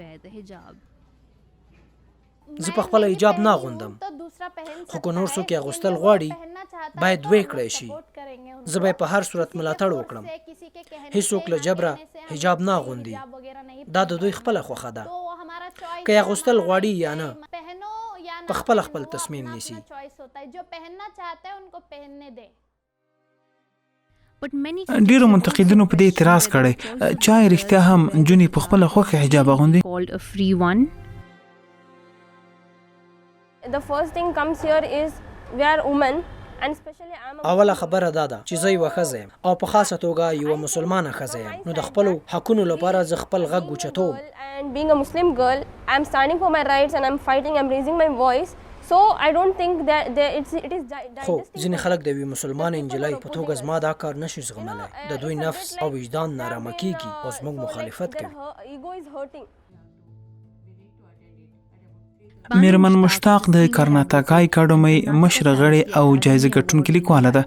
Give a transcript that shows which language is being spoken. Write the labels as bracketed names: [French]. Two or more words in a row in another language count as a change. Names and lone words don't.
[Pashto] زه په خپله حجاب نه اغوندم خو که نور څوک یې اغوستل غواړي باید ویې کړی شي زه به یې په هر صورت ملاتړ وکړم هیڅوک له جبره حجاب نه اغوندي دا د دوی خپله خوښه ده که یې اغوستل غواړي یا نه په خپله خپل تصمیم نیسي ډیرو منتقدینو په دې اعتراض کړی چا یې رښتیا هم نجونې په خپله خوښه حجاب اغوندي [English] The first thing comes here is we are women and especially I'm a [Pashto] اوله خبره دا ده چې زه یوه ښځه یم او په خاصه توګه یوه مسلمانه ښځه یم نو د خپلو حقونو لپاره زه خپل غږ اوچتوم [English] and being a Muslim girl I'm standing for my rights and I'm fighting I'm raising my voice so I don't think that it is [Pashto] خو ځینې خلک د یوې مسلمانې نجلۍ په توګه زما دا کار نشي زغملی د دوی نفس او وجدان نارامه کیږي او زموږ مخالفت کوي میرمن مشتاق د کرناټاکا اکاډمۍ مشره غړې او جایزه ګټونکې لیکواله ده.